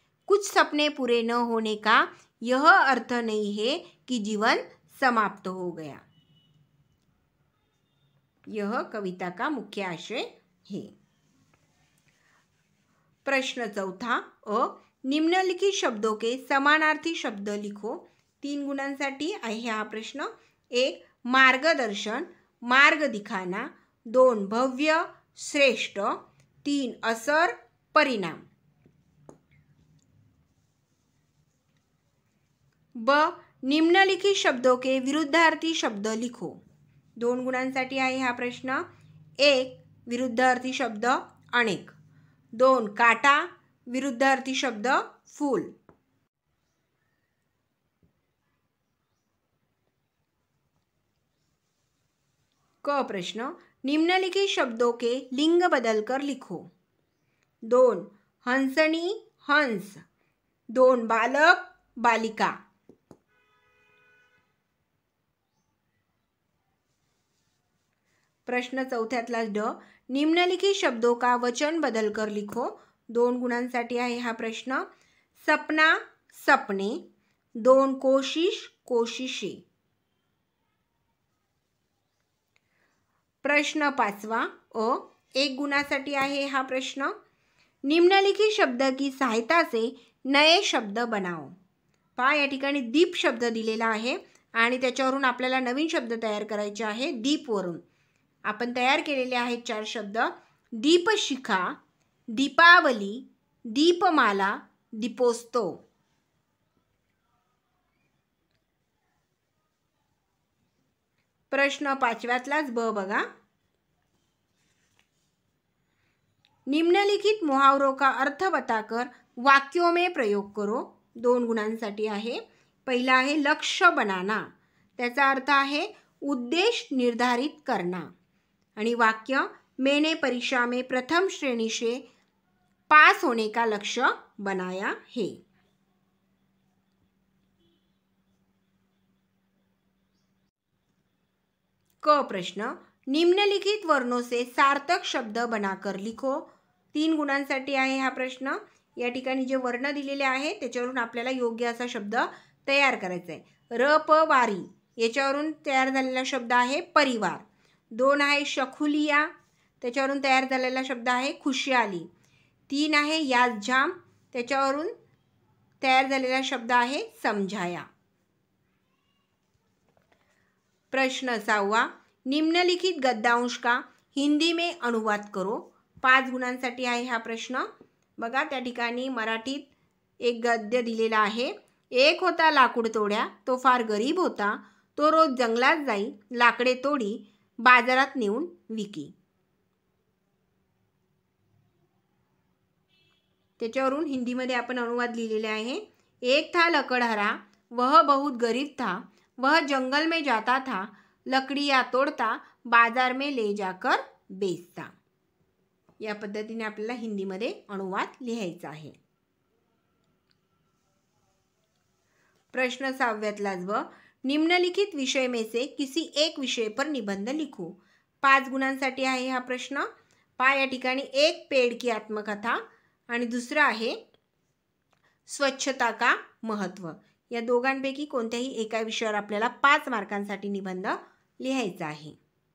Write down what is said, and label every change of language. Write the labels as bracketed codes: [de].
[hi] कुछ सपने पूरे न होने का यह अर्थ नहीं है कि जीवन समाप्त हो गया। यह कविता का मुख्य आशय है। प्रश्न चौथा अ, निम्नलिखित शब्दों के समानार्थी शब्द लिखो। [mr] 3 गुणांसाठी आहे हा प्रश्न। [hi] 1. मार्गदर्शन, मार्ग दिखाना. 2. भव्य, श्रेष्ठ. 3. असर, परिणाम. ब. निम्नलिखित शब्दों के विरुद्धार्थी शब्द लिखो। [mr] 2 गुणांसाठी आहे हा प्रश्न। [hi] 1. विरुद्धार्थी शब्द अनेक. 2. काटा, विरुद्धार्थी शब्द फूल. क प्रश्न, निम्नलिखित शब्दों के लिंग बदलकर लिखो। 2. हंसनी, हंस. 2. बालक, बालिका. [mr] प्रश्न चौथ्यातला ड, [hi] निम्नलिखित शब्दों का वचन बदलकर लिखो। [mr] 2 गुणांसाठी आहे हा प्रश्न। [hi] सपना, सपने. 2. कोशिश, कोशिशे. प्रश्न 5वां अ, [mr] 1 गुणासाठी आहे हा प्रश्न। [hi] निम्नलिखित शब्द की सहायता से नए शब्द बनाओ। [mr] पहा, या ठिकाणी दीप शब्द दिलेला आहे आणि त्याच्यावरून आपल्याला नवीन शब्द तयार करायचे आहे। दीपवरून आपण तयार केलेले आहेत 4 शब्द। दीपशिखा, दीपावली, दीपमाला, दीपोत्सव. प्रश्न 5व्यातलाच ब बघा। [hi] निम्नलिखित मुहावरों का अर्थ बताकर वाक्यों में प्रयोग करो। [mr] 2 गुणांसाठी आहे। पहिला आहे [hi] लक्ष्य बनाना, [mr] त्याचा अर्थ आहे [hi] उद्देश निर्धारित करना. [mr] आणि वाक्य, [hi] मैंने परीक्षा में प्रथम श्रेणी से पास होने का लक्ष्य बनाया है. क प्रश्न, निम्नलिखित वर्णों से सार्थक शब्द बनाकर लिखो. [mr] 3 गुणांसाठी आहे हा प्रश्न. या ठिकाणी जे वर्ण दिलेले आहे त्याच्यावरून आपल्याला योग्य असा शब्द तयार करायचा आहे. र प वारी याच्यावरून तयार झालेला शब्द आहे परिवार. 2 आहे शखुलिया, त्याच्यावरून तयार झालेला शब्द आहे खुशाली. 3 आहे याजाम, त्याच्यावरून तयार झालेला शब्द आहे समझाया. [hi] प्रश्न 6वां, निम्नलिखित गद्यांश का हिंदी में अनुवाद करो. [mr] 5 गुणांसाठी आहे हा प्रश्न. बघा, त्या ठिकाणी मराठीत एक गद्य दिलेला आहे. एक होता लाकूड तोड्या, तो फार गरीब होता, तो रोज जंगलात जाई, लाकडे तोडी बाजारात नेऊन विकी. त्याच्यावरून हिंदीमध्ये आपण अनुवाद लिहिलेले आहे. [hi] एक था लकड़हारा, वह बहुत गरीब था, वह जंगल में जाता था, लकड़ियाँ तोड़ता, बाजार में ले जाकर बेचता. [mr] या पद्धतीने आपल्याला हिंदीमध्ये अनुवाद लिहायचा आहे. प्रश्न 6व्यातलाच ब, [hi] निम्नलिखित विषय में से किसी एक विषय पर निबंध लिखो. [mr] 5 गुणांसाठी आहे हा प्रश्न. या ठिकाणी [hi] एक पेड़ की आत्मकथा [mr] आणि दुसरा आहे [hi] स्वच्छता का महत्व. [mr] या दोघांपैकी कोणत्याही एका विषयावर आपल्याला 5 मार्कांसाठी निबंध लिहायचा आहे.